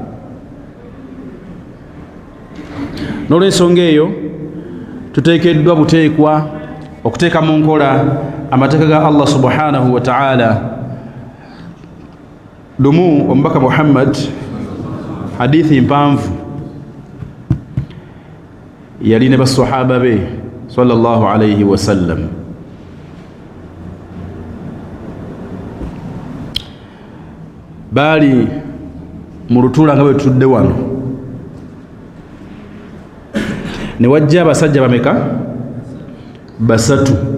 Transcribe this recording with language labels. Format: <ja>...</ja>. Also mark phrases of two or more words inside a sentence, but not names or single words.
<lg>N'olw'ensonga eyo tuteekeddwa buteekwa okuteeka mu nkola amateeka ga</lg> <ar>الله سبحانه وتعالى.</ar> <lg>Lumu omubaka Muhammad, hadithi mpanvu, yali ne basahaba be</lg> <ar>صلى الله عليه وسلم.</ar> <lg>Baali mu lutuula nga bwe tutudde wano, ne wajja abasajja bameka? Basatu.</lg>